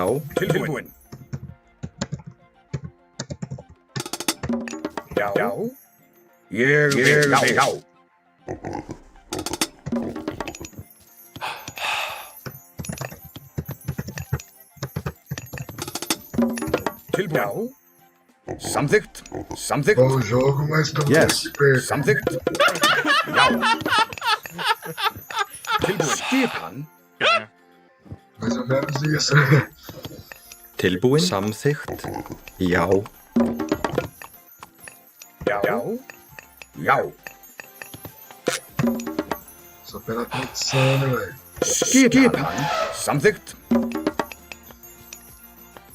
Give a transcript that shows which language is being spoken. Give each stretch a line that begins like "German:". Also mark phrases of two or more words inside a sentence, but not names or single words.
Icelandic: Tilbúin. Já. Ég vil. Já. Tilbúin. Samþykkt. Samþykkt.
Portuguese: Bom jogo, mas tô Yes. perto.
Icelandic: Samþykkt. Já. Tilbúin. Skipan.
Portuguese: Mais ou menos isso.
Icelandic: Tilbúin. Samþykkt. Já. Já.
Portuguese: Só pela tradição, né, velho?
Icelandic: Skipan. Samþykkt.